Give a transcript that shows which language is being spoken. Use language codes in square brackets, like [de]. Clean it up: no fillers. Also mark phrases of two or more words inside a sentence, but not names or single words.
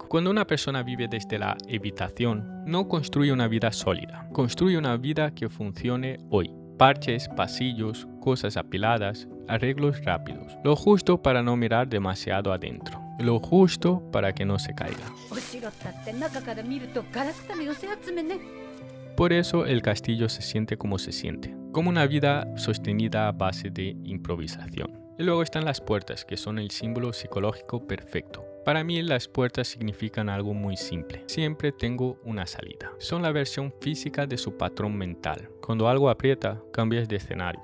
[es] Cuando una persona vive desde la evitación, no construye una vida sólida, construye una vida que funcione hoy. Parches, pasillos, cosas apiladas, arreglos rápidos. Lo justo para no mirar demasiado adentro. Lo justo para que no se caiga. [ja] お城ったって中から見るとガラクタの寄せ集めね。 [es] Por eso el castillo se siente como se siente, como una vida sostenida a base de improvisación. Y luego están las puertas, que son el símbolo psicológico perfecto. Para mí las puertas significan algo muy simple. Siempre tengo una salida. Son la versión física de su patrón mental. Cuando algo aprieta, cambias de escenario.